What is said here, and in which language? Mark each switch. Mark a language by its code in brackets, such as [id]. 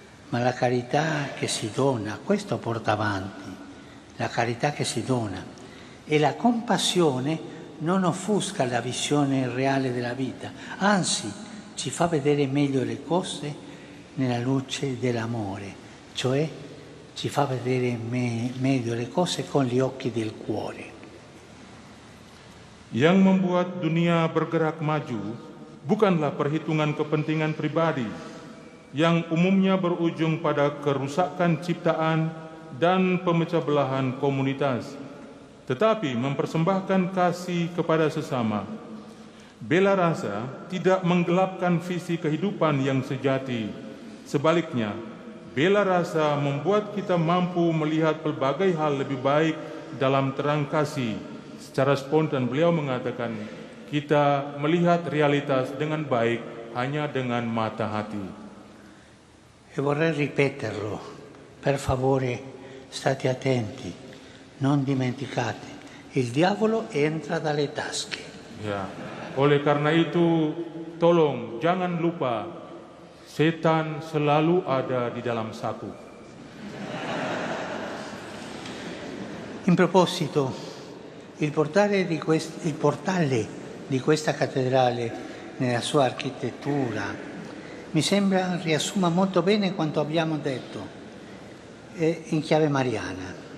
[it] ma la carità che si dona, questo porta avanti, la carità che si dona, e la compassione non offusca la visione reale della vita, anzi ci fa vedere meglio le cose nella luce dell'amore, cioè ci fa vedere meglio le cose con gli occhi del cuore. [id] Yang membuat dunia bergerak maju bukanlah perhitungan kepentingan pribadi yang umumnya berujung pada kerusakan ciptaan dan pemecah belahan komunitas, tetapi mempersembahkan kasih kepada sesama. Bela rasa tidak menggelapkan visi kehidupan yang sejati. Sebaliknya, bela rasa membuat kita mampu melihat pelbagai hal lebih baik dalam terang kasih. Secara spontan beliau mengatakan, kita melihat realitas dengan baik hanya dengan mata hati. [it] E vorrei ripeterlo, per favore state attenti, non dimenticate, il diavolo entra dalle tasche. [id] Ya, oleh karena itu tolong jangan lupa, setan selalu ada di dalam saku. [it] In proposito, il portale di questa cattedrale nella sua architettura mi sembra riassuma molto bene quanto abbiamo detto in chiave mariana.